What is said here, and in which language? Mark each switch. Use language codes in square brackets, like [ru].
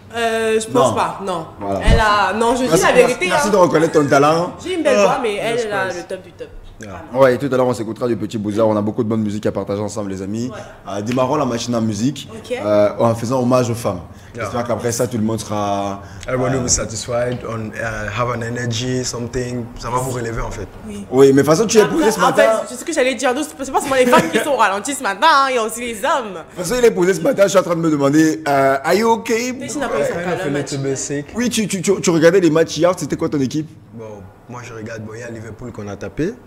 [fr] Je pense pas, non. Voilà. Elle a, non, je dis la vérité. Merci de reconnaître ton talent. J'ai une belle voix, mais elle a le top du top. Ouais, et tout à l'heure on s'écoutera du Petit Beaux-Arts. On a beaucoup de bonne musique à partager ensemble, les amis. Démarrons la machine à musique en faisant hommage aux femmes. J'espère qu'après ça, tout le monde sera. [en] Everybody will be satisfied, have an energy, something. [fr] Ça va vous relever en fait. Oui, mais de toute façon, tu es posé ce matin. En fait, c'est ce que j'allais dire. C'est pas seulement les femmes qui sont ralenties ce matin, hein, il y a aussi les hommes. De toute façon, il est posé ce matin. Je suis en train de me demander, are you okay? Mais tu n'as pas eu son match. Oui, tu regardais les matchs hier. C'était quoi ton équipe? Bon, moi je regarde, il y a Liverpool qu'on a tapé.